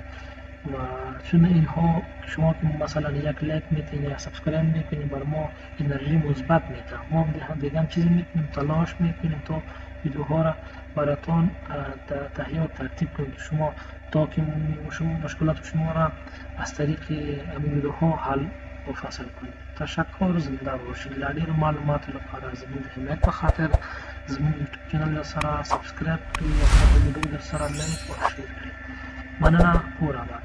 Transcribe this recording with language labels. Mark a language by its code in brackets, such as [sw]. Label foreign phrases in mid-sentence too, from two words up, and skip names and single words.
[fa] و چون اینها شما که مثلا یک لایک میتین یا سابسکرایب میکنید بر ما انرژی مثبت میده، ما دیگه هم چیزی میکنیم تلاش میکنیم تا ویدیوها را براتون تهیه و ترتیب کنیم شما تا که مشکلات شما را از طریق این ویدیوها حل و فصل کنیم. تشکر، زنده باشید. [ps] لډیر معلومات لپاره زموږ د حمایت په خاطر زموږ یوټیوب چینل سره سابسکرایب کړئ او خپل ویډیو در سره لایک او شیر کړئ. مننه. کور آباد.